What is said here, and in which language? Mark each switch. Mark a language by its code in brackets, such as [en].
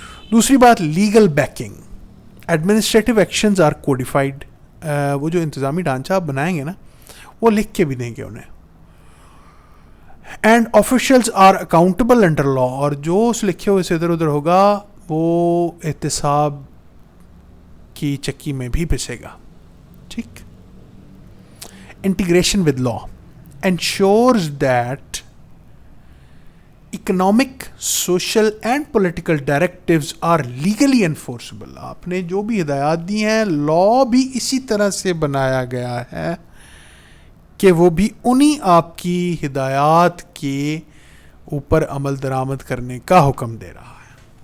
[ur] دوسری بات legal baking. [en] administrative actions are codified, [ur] وہ جو انتظامی ڈھانچہ آپ بنائیں گے نا وہ لکھ کے بھی دیں گے انہیں. [en] and officials are accountable under law, [ur] اور جو اس لکھے ہوئے سے ادھر ادھر ہوگا وہ احتساب کی چکی میں بھی پسے گا. ٹھیک. [en] Integration with law ensures that economic, social and political directives are legally enforceable. [ur] آپ نے جو بھی ہدایات دی ہیں لا بھی اسی طرح سے بنایا گیا ہے کہ وہ بھی انہی آپ کی ہدایات کے اوپر عمل درآمد کرنے کا حکم دے رہا ہے.